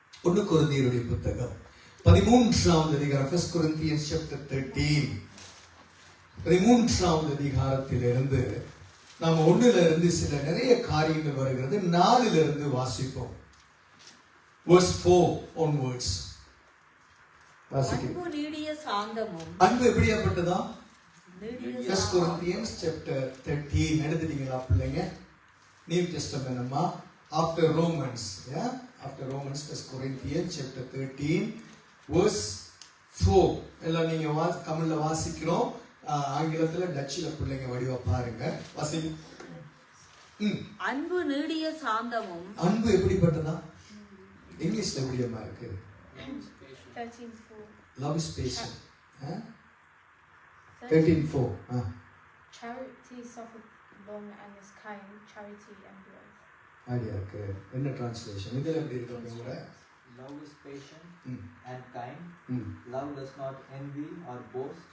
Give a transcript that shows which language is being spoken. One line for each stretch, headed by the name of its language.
Tamil: 1 கொரிந்தியருடைய புத்தகம் 13வது அதிகாரம்,
English: 1 Corinthians chapter 13,
Tamil: 13வது அதிகாரத்திலிருந்து நாம் 1லிருந்து சில நிறைய காரியங்கள் வருகிறது. 4லிருந்து வாசிப்போம்.
English: verse 4 onwards
Tamil: அன்பு நீடிய சாந்தமும். அன்பு எப்படியாப்பட்டதா?
English: 1 Corinthians chapter 13
Tamil: எடுத்துட்டீங்களா பிள்ளைங்க?
English: new testament அம்மா after Romans, yeah, after Romans 1 Corinthians chapter 13 verse 4
Tamil: எல்லாம் நீங்க தமிழ்ல வாசிக்கிறோம். ஆங்கிலத்துல டச்சுல பிள்ளைங்க வடிவா பாருங்க, வாசிங்க. அன்பு நீடிய சாந்தமும். அன்பு எப்படிப்பட்டதா? இங்கிலீஷ்ல எப்படியம்மா இருக்கு? 13:4.
English: Love is patient. 13:4. Charity suffereth long and is kind. Charity endureth.
Tamil: Idea இருக்கு. என்ன டிரான்ஸ்லேஷன் இதுல எப்படி இருக்கு அப்படிங்கற?
English: Love is patient and kind. Love does not envy or boast.